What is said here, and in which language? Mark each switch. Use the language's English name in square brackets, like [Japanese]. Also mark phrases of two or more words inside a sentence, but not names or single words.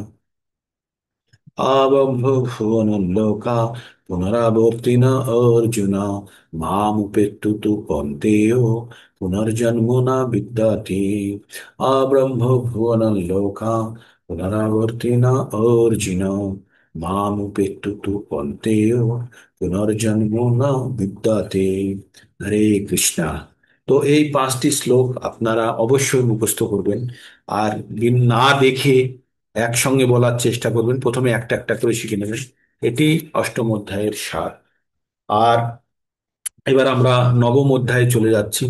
[Sanskrit] आबभूवनलोका पुनरावर्तिन अर्जुन मामुपेत्तु तु कौन्तेयो पुनर्जन्म न विद्यते। आब्रह्मभुवनलोका पुनरावर्तिन अर्जुन मामुपेत्तु तु कौन्तेयो पुनर्जन्म न বিদ্যাতে। [Bangla] হরে কৃষ্ণা। তো এই 5টি শ্লোক আপনারা অবশ্যই মুখস্থ করবেন। আর না দেখে একসঙ্গে বলার চেষ্টা করবেন, প্রথমে একটা একটা করে শিখে নেবেন। এটি অষ্টম অধ্যায়ের সার। আর এবার আমরা নবম অধ্যায়ে চলে যাচ্ছি।